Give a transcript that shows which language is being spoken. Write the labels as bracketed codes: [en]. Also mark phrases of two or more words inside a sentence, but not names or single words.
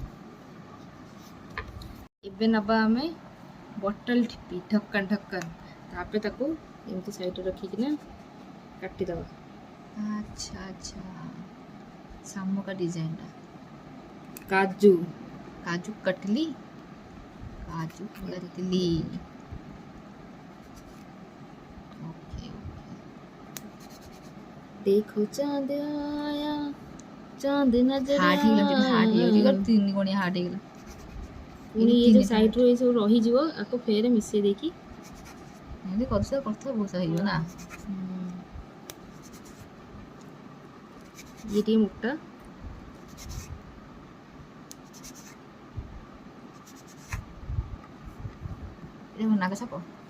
[or] ଏବେ ନେବା ଆମେ ବଟଲ ଠିପି ଢକ୍କନ ଢକ୍କନ, ତାପରେ ତାକୁ ଏମିତି ସାଇଡ଼ରେ ରଖିକିନା କାଟିଦେବା। ଆଚ୍ଛା ଆଚ୍ଛା, ଶାମୁକା ଡିଜାଇନଟା। କାଜୁ କାଜୁ କଟଲି, କାଜୁ କଟଲି। ओके [hi] देखो चांद आया चांद नजर [or] हार्ट ହେଇଗଲା, ହାର୍ଟ ହେଇଯାଉଛି, [hi] आया। [or] ତିନି ଗୁଣିଆ ହାର୍ଟ ହେଇଗଲା। ପୁଣି ଇଏ ଯୋଉ ସାଇଡ଼ରୁ ଏଇ ସବୁ ରହିଯିବ ଆକୁ ଫେରେ ମିଶେଇ ଦେଇକି ଏମିତି କରୁଥିବା କରୁଥିବା ବହୁତ ହେଇଯିବ ନା। ଇଏ ଟିକେ ମୋଟା, এটা ମୋ ନାଗ ସାପ।